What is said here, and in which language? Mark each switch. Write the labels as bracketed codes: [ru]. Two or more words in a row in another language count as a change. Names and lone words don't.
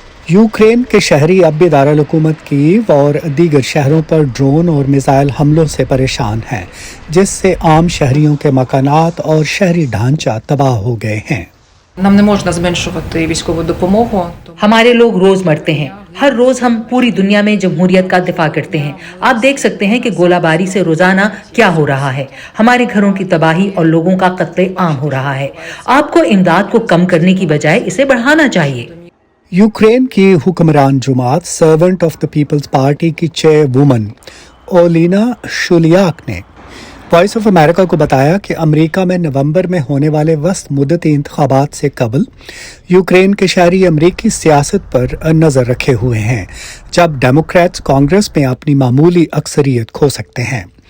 [ur] یوکرین کے شہری اب بھی دارالحکومت کیف اور دیگر شہروں پر ڈرون اور میزائل حملوں سے پریشان ہیں، جس سے عام شہریوں کے مکانات اور شہری ڈھانچہ تباہ ہو گئے ہیں. [uk] Нам не можна зменшувати військову допомогу. [ur] ہمارے لوگ روز مرتے ہیں. ہر روز ہم پوری دنیا میں جمہوریت کا دفاع کرتے ہیں. آپ دیکھ سکتے ہیں کہ گولہ باری سے روزانہ کیا ہو رہا ہے. ہمارے گھروں کی تباہی اور لوگوں کا قتل عام ہو رہا ہے. آپ کو امداد کو کم کرنے کی بجائے اسے بڑھانا چاہیے. یوکرین کی حکمران جماعت سرونٹ آف دی پیپلز پارٹی کی چیئروومن اولینا شولیاک نے وائس آف امریکہ کو بتایا کہ امریکہ میں نومبر میں ہونے والے وسط مدتی انتخابات سے قبل یوکرین کے شہری امریکی سیاست پر نظر رکھے ہوئے ہیں، جب ڈیموکریٹس کانگریس میں اپنی معمولی اکثریت کھو سکتے ہیں.